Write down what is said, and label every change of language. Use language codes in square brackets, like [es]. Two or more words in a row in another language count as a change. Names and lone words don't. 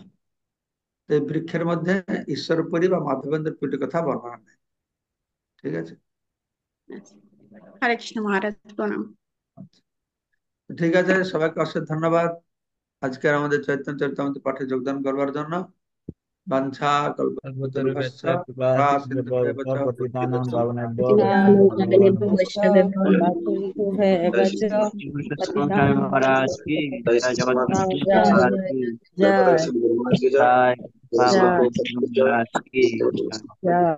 [bn] এই বৃক্ষের মধ্যে ঈশ্বরপুরী বা মাধবেন্দ্র পুরীর কথা বর্ণনা নেই। ঠিক আছে। হরে কৃষ্ণ মহারাজ, প্রণাম। আচ্ছা। ঠিক আছে, সবাইকে অশেষ ধন্যবাদ আজকের আমাদের চৈতন্য চরিতামৃত পাঠে যোগদান করবার জন্য। [sa] বাঞ্ছা কল্পতরুভ্যশ্চ কল্পতরুভ্যশ্চ কৃপা কৃপা সিন্ধুভ্যেব চ সিন্ধুভ্যো পতিতানাং পতিতানাং পাবনেভ্যো पतितानां वैष्णवेभ्यो नमो पावनेभ्यो नमः। वैष्णवेभ्यो नमो स्वामी पतितानां [hi] महाराज की जय जगत गुरु जय महाराज की जय जय बाबा जय महाराज की जय। जय